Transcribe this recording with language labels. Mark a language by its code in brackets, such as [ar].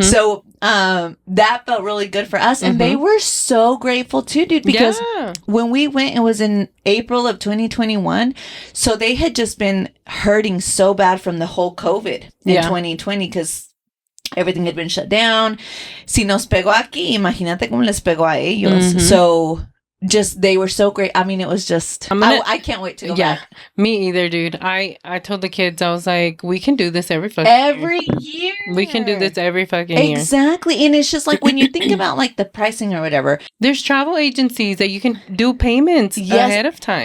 [en] So that felt really good for us, and they were so grateful too, dude, because when we went, it was in April of 2021, so they had just been hurting so bad from the whole COVID in 2020 because everything had been shut down. [es] Si nos pegó aquí, imagínate cómo les pegó a ellos. [en] So just, they were so great. I mean, it was just, I can't wait to go back. Me either, dude. I told the kids, I was like, we can do this every fucking year. We can do this every fucking year. Exactly. And it's just like when you think about like the pricing or whatever. There's travel agencies that you can do payments ahead of time.